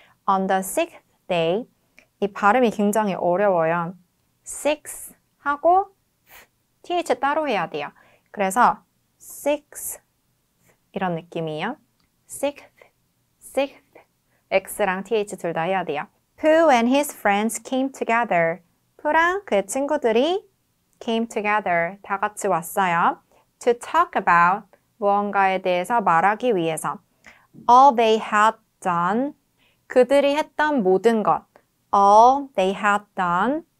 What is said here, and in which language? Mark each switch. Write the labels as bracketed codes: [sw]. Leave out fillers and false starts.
[en] On the sixth day, [ko] 이 발음이 굉장히 어려워요. six 하고 th 따로 해야 돼요. 그래서 six 이런 느낌이에요. sixth, x랑 th 둘 다 해야 돼요. [en] Pooh and his friends came together. [ko] 푸랑 그의 친구들이 [en] came together, [ko] 다 같이 왔어요. [en] To talk about, [ko] 무언가에 대해서 말하기 위해서. [en] All they had done, [ko] 그들이 했던 모든 것. [en] All they had done.